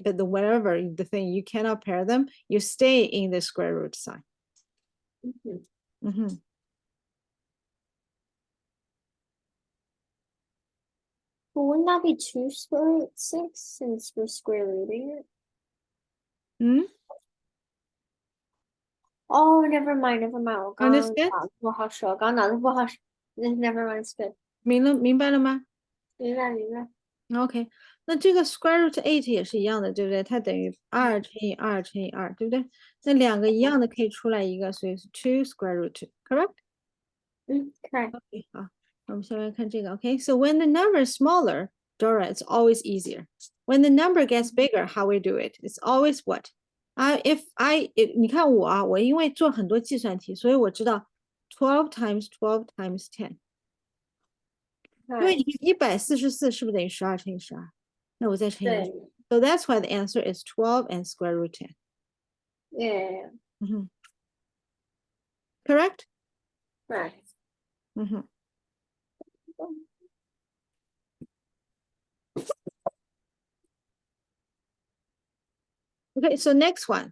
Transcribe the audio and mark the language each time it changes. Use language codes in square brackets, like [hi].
[en] But whatever the thing you cannot pair them, you stay in the square root sign. But wouldn't that be 2 square root 6 since we're square rooting it? Oh, never mind. [zh] 我刚刚 [en] Understand? [zh] 脑子不好使，我刚脑子不好使。 [en] Never mind, it's good. [zh] 明白了吗？明白。 OK，那这个 square root 8也是一样的，对不对？它等于2乘以2乘以2，对不对？那两个一样的可以出来一个，所以是2 square root 2，correct？ [en] correct. [zh] OK，好，我们下面看这个。 [en] OK，so when the number is smaller, Dora, it's always easier. When the number gets bigger, how we do it? It's always what? If I， [zh] 你看我啊，我因为做很多计算题，所以我知道 [en] 12 times 12 times 10。 [zh] 因为你144是不是等于12乘以12？那我再乘以1。对。 [en] So that's why the answer is 12 and square root 10. Yeah. Correct? Right. Okay, so next one.